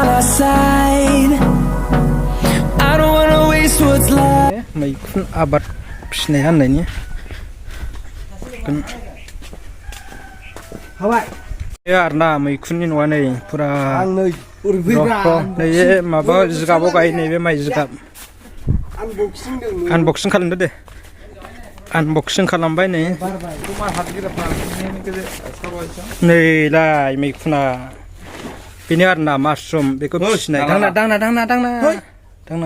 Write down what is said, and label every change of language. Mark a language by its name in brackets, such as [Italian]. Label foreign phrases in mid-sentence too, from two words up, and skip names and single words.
[English] side. I don't wanna waste what's left. [Bodo] Mwikun abat फिसिनाय होननायनि बे आरोना मैखुननि न'आ नै फुरा नै माबा जिगाबाव गायो नैबे माइ जिगाब आनबक्सिं खालामदो दे आनबक्सिं खालामबाय नै नैलाय मैखुना बेनो आरोना मासरुम बेखौ फिसिनाय दांना